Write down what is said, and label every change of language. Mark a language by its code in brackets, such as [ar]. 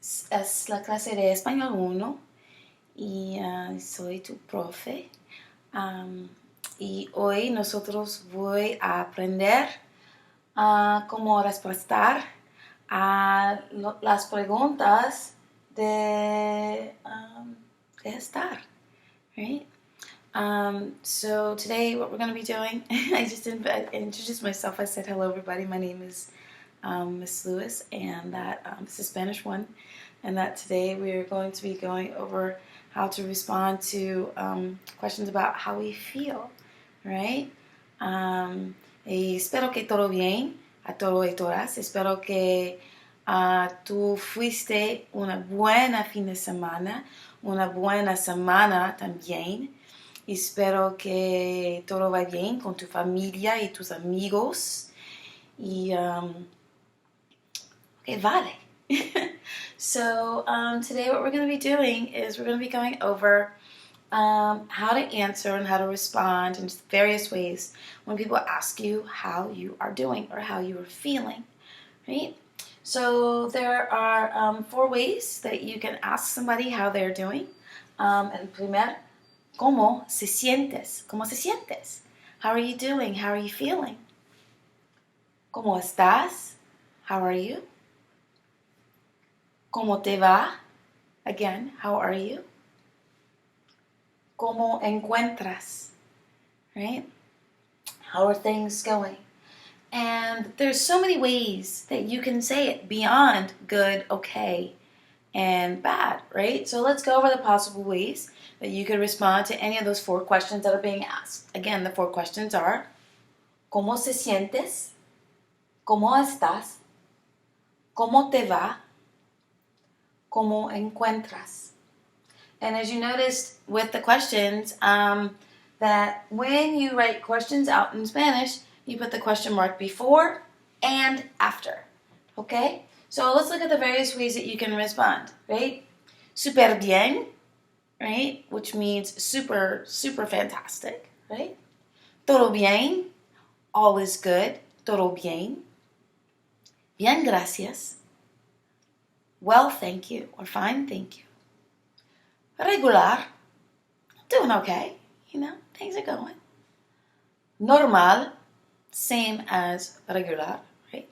[es] Es la clase de Español 1 y soy tu profe. Y hoy nosotros voy a aprender cómo responder a las preguntas de estar, [en] right? So today what we're going to be doing, I just introduced myself. I said, hello everybody, my name is Miss Lewis, and that this is Spanish 1, and that today we're going to be going over how to respond to questions about how we feel, right? [es] Y espero que todo bien a todos y todas. Espero que tú fuiste una buena fin de semana, una buena semana también. Espero que todo va bien con tu familia y tus amigos. Y, okay, vale. [en] So, today what we're going to be doing is we're going to be going over how to answer and how to respond in various ways when people ask you how you are doing or how you are feeling, right? So there are 4 ways that you can ask somebody how they're doing. [es] El primer, ¿cómo se sientes? ¿Cómo se sientes? [en] How are you doing? How are you feeling? [es] ¿Cómo estás? [en] How are you? [es] ¿Cómo te va? [en] Again, how are you? [es] ¿Cómo encuentras? [en] Right? How are things going? And there's so many ways that you can say it beyond good, okay, and bad, right? So let's go over the possible ways that you could respond to any of those 4 questions that are being asked. Again, the 4 questions are, [es] ¿cómo se sientes? ¿Cómo estás? ¿Cómo te va? ¿Cómo encuentras? [en] And as you noticed with the questions, that when you write questions out in Spanish, you put the question mark before and after, okay? So let's look at the various ways that you can respond, right? [es] Super bien, [en] right? Which means super, super fantastic, right? [es] Todo bien, [en] all is good, [es] todo bien. Bien, gracias. [en] Well, thank you, or fine, thank you. Regular, doing okay, things are going. Normal, same as regular, right?